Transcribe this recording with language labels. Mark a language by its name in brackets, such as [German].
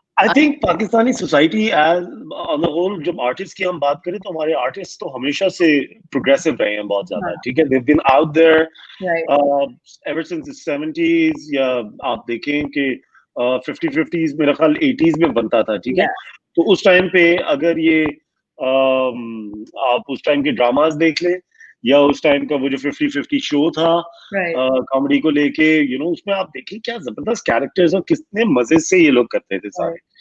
[English] I think Pakistani society as on the whole, [Hindi] जब artist की हम बात करें तो हमारे आर्टिस्ट तो हमेशा से प्रोग्रेसिव रहे हैं बहुत ज्यादा. ठीक है, [English] they've been out there ever since the 70s. [Hindi] या आप देखें कि 50s मेरा ख्याल 80s में बनता था. ठीक है, तो उस टाइम पे अगर ये आप उस टाइम के ड्रामास देख लें, या उस टाइम का वो जो 50-50 शो था कॉमेडी को लेके, उसमें आप देखिए क्या जबरदस्त कैरेक्टर्स और कितने मजे से ये लोग करते थे सारे.